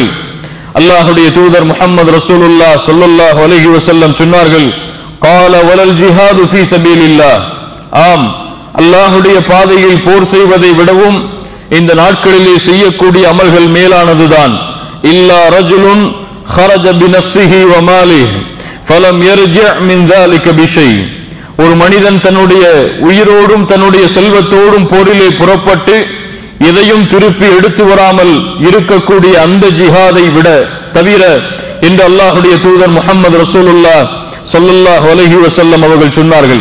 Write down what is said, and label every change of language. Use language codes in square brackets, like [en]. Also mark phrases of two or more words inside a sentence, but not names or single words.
[ta] அல்லாஹுடைய தூதர் [ar] محمد رسول الله صلى الله عليه وسلم [ta] சொன்னார்கள், [ar] قال ولا الجهاد في سبيل الله, [ta] ஆம், அல்லாஹுடைய பாதையில் போர் செய்வதை விடவும் இந்த நாட்களிலே செய்யக்கூடிய அமல்கள் மேலானதுதான். [ar] إلا رجل خرج بنفسه وماله فلم يرجع من ذلك بشيء, [ta] ஒரு மனிதன் தன்னுடைய உயிரோடும் தன்னுடைய செல்வத்தோடும் போரிலே புறப்பட்டு எதையும் திருப்பி எடுத்து வராமல் இருக்கக்கூடிய அந்த ஜிஹாதை விட தவிர என்று அல்லாஹுடைய தூதர் [ar] محمد رسول الله صلى الله عليه وسلم [ta] அவர்கள் சொன்னார்கள்.